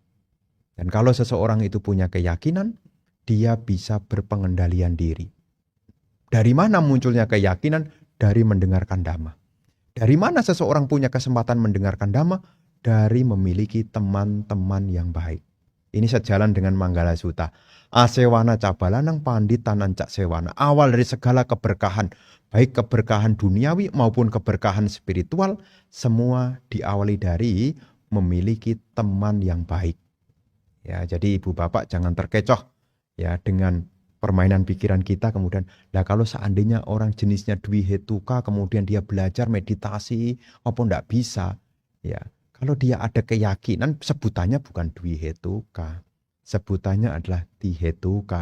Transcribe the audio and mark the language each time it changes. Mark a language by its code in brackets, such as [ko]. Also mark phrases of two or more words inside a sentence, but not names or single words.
[id] Dan kalau seseorang itu punya keyakinan, dia bisa berpengendalian diri. Dari mana munculnya keyakinan? Dari mendengarkan dhamma. Dari mana seseorang punya kesempatan mendengarkan dhamma? Dari memiliki teman-teman yang baik. Ini sejalan dengan Manggala Sutta. [pi] Asewana cabalanang panditanan cak sewana. [id] Awal dari segala keberkahan, baik keberkahan duniawi maupun keberkahan spiritual, semua diawali dari memiliki teman yang baik. Ya, jadi ibu bapak jangan terkecoh ya dengan permainan pikiran kita kemudian, lah kalau seandainya orang jenisnya dwihetuka kemudian dia belajar meditasi apa enggak bisa, ya kalau dia ada keyakinan sebutannya bukan dwihetuka, sebutannya adalah tihetuka.